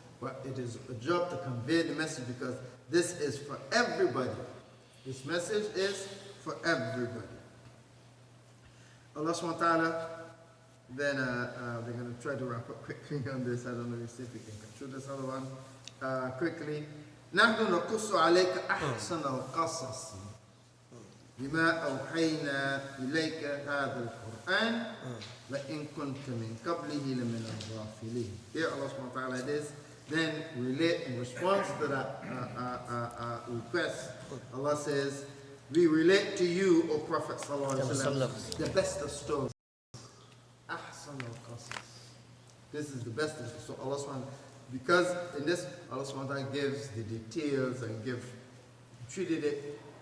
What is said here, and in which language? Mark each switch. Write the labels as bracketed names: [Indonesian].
[English] But it is a job to convey the message, because this is for everybody. This message is for everybody. Allah subhanahu wa ta'ala, then we're going to try to wrap up quickly on this. I don't know if we can go through this other one quickly. [Arabic] نحن نقص عليك أحسن القصص بما أوحينا إليك هذا القرآن وإن كنت من قبله لمن الغافلين. [English] Here Allah subhanahu wa ta'ala is then relate in response to that request. Allah says, we relate to you, O Prophet sallallahu alaihi wasallam, the best of stories. Ahsan al-qasas. This is the best of stories. So Allah subhanahu wa ta'ala, because in this Allah subhanahu wa ta'ala gives the details and treated it